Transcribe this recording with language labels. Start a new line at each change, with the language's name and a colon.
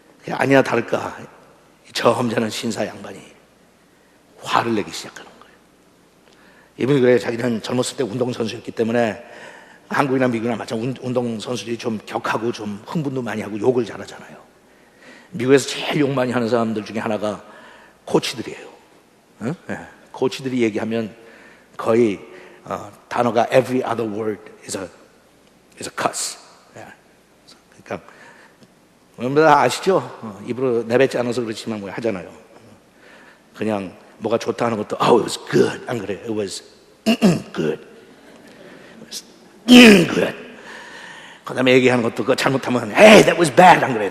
Korean: 아니나 다를까 저 점잖은 신사 양반이 화를 내기 시작하는 거예요. 이분이 그래, 자기는 젊었을 때 운동선수였기 때문에 한국이나 미국이나 마찬가지로 운동선수들이 좀 격하고 좀 흥분도 많이 하고 욕을 잘하잖아요. 미국에서 제일 욕 많이 하는 사람들 중에 하나가 코치들이에요. 응? 네. 코치들이 얘기하면 거의 단어가
English: every other word is a cuss.
Korean: 네. 그러니까 여러분들 다 아시죠? 입으로 내뱉지 않아서 그렇지만 뭐 하잖아요. 그냥 뭐가 좋다 하는 것도
English: it was good
Korean: 안 그래요?
English: It was good. good.
Korean: 그 다음에 얘기하는 것도 그거 잘못하면
English: hey, that was bad
Korean: 안 그래요?